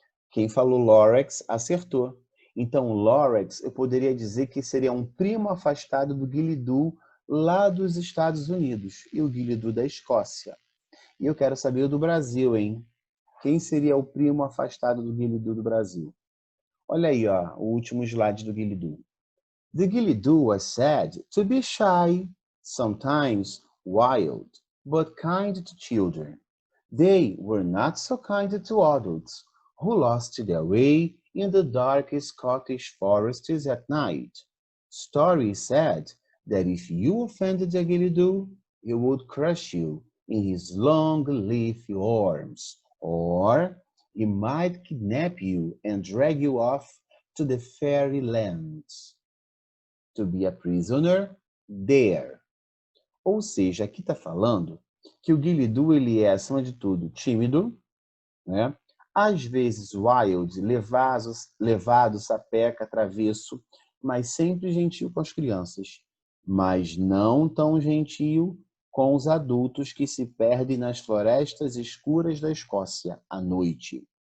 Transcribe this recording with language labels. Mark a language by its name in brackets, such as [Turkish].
[Portuguese] Quem falou Lorex acertou. Então, Lorex, eu poderia dizer que seria um primo afastado do Guilidú lá dos Estados Unidos e o Guilidú da Escócia. E eu quero saber o do Brasil, hein? Quem seria o primo afastado do Guilidú do Brasil? Olha aí, ó, o último slide do Guilidú. [English] The Guilidú was said to be shy, sometimes wild, but kind to children. They were not so kind to adults, who lost their way in the dark Scottish forests at night. Story said that if you offended the Guilidú, he would crush you in his long leafy arms, or he might kidnap you and drag you off to the fairy lands to be a prisoner there. [Portuguese] Ou seja, aqui está falando que o Guilidú ele é, acima de tudo, tímido, né? Às vezes wild, levado, sapeca, travesso, mas sempre gentil com as crianças, mas não tão gentil com os adultos que se perdem nas florestas escuras da Escócia à noite.